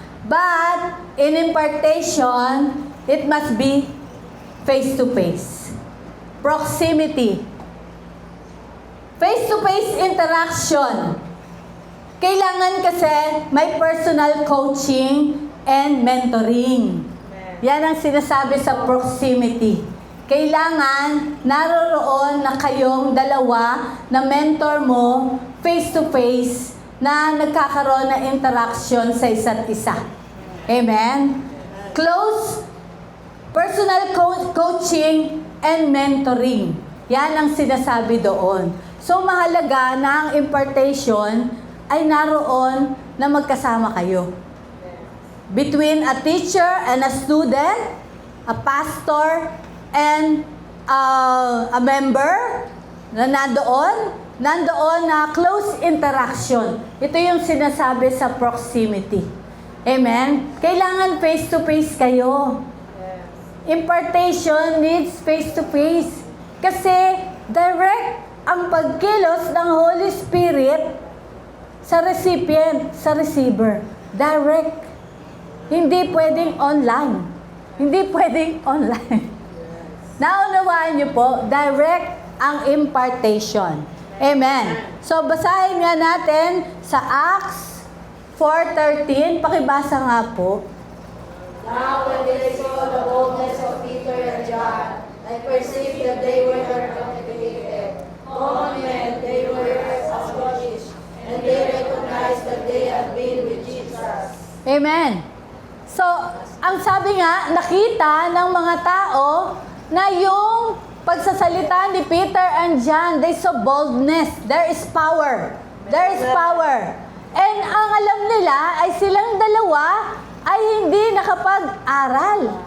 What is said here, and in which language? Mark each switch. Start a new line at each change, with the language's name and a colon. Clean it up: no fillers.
English: But, in impartation, it must be face-to-face. Proximity. Face-to-face interaction.
Filipino: Kailangan kasi may personal coaching and mentoring. Yan ang sinasabi sa proximity. Kailangan naroroon na kayong dalawa na mentor mo face-to-face na nagkakaroon ng interaction sa isa't isa. Amen?
English: Close personal coaching and mentoring.
Filipino: Yan ang sinasabi doon. So, mahalaga na ang impartation ay naroon na magkasama kayo.
English: between a teacher and a student, a pastor and a member
Filipino: na nandoon na
English: close interaction.
Filipino: Ito yung sinasabi sa proximity. Amen? Kailangan face-to-face kayo.
English: Impartation needs face-to-face.
Filipino: Kasi direct ang pagkilos ng Holy Spirit sa recipient, sa receiver. Direct. Hindi pwedeng online. Hindi pwedeng online. Naunawaan niyo po, direct ang impartation. Amen. So, basahin nga natin sa Acts 4:13. Pakibasa nga po.
English: Now when they saw the boldness of Peter and John, and perceived that they were uneducated, common men, they were astonished, and they recognized that they had been with Jesus. Amen.
Filipino: So, ang sabi nga, nakita ng mga tao na yung pagsasalita ni Peter and John,
English: they saw boldness. There is power. There is power.
Filipino: And ang alam nila ay silang dalawa ay hindi nakapag-aral.